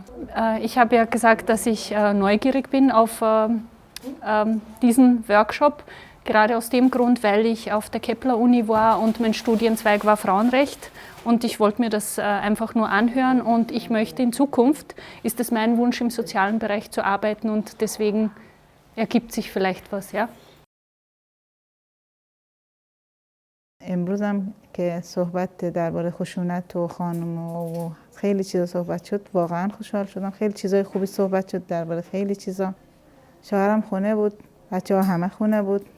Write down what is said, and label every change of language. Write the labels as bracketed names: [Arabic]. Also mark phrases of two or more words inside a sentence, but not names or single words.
[German] Ich habe ja gesagt, dass ich neugierig bin auf diesen Workshop, gerade aus dem Grund, weil ich auf der Kepler-Uni war und mein Studienzweig war Frauenrecht und ich wollte mir das einfach nur anhören und ich möchte in Zukunft, ist es mein Wunsch, im sozialen Bereich zu arbeiten und deswegen ergibt sich vielleicht was. Ja. [Persian] امروز هم که صحبت درباره خشونت و خانم و خیلی چیزا صحبت شد واقعا خوشحال شدم. خیلی چیزای خوبی صحبت شد درباره خیلی چیزا. شوهرم خونه بود، بچه‌ها همه خونه بود.